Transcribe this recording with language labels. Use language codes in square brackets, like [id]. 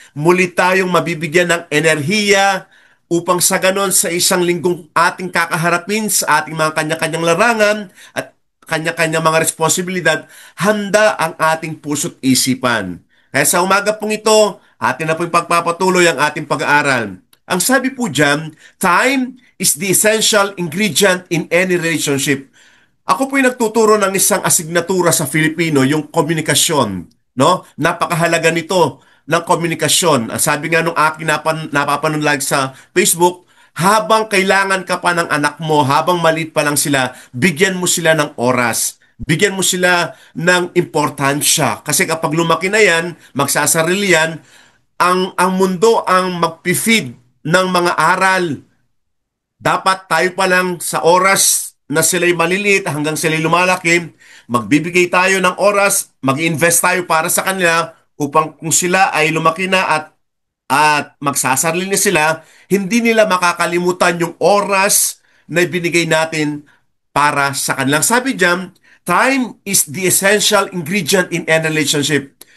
[tl] Muli tayong mabibigyan ng enerhiya upang sa ganon sa isang linggong ating kakaharapin sa ating mga kanya-kanyang larangan at kanya-kanya mga responsibilidad, handa ang ating puso't isipan. Kaya sa umaga pong ito, atin na pong pagpapatuloy ang ating pag-aaral. Ang sabi po dyan, [en] time is the essential ingredient in any relationship. [tl] Ako po'y nagtuturo ng isang asignatura sa Filipino, yung komunikasyon. No? Napakahalaga nito ng komunikasyon. Sabi nga nung aking napapanood live sa Facebook, habang kailangan ka pa ng anak mo, habang maliit pa lang sila, bigyan mo sila ng oras. Bigyan mo sila ng importansya. Kasi kapag lumaki na yan, magsasarili yan, ang mundo ang magpifeed ng mga aral. Dapat tayo pa lang sa oras na sila'y maliliit hanggang sila'y lumalaki, magbibigay tayo ng oras, mag-invest tayo para sa kanila upang kung sila ay lumaki na at magsasarili na sila, hindi nila makakalimutan yung oras na binigay natin para sa kanilang. Sabi diyan, [en] time is the essential ingredient in any relationship.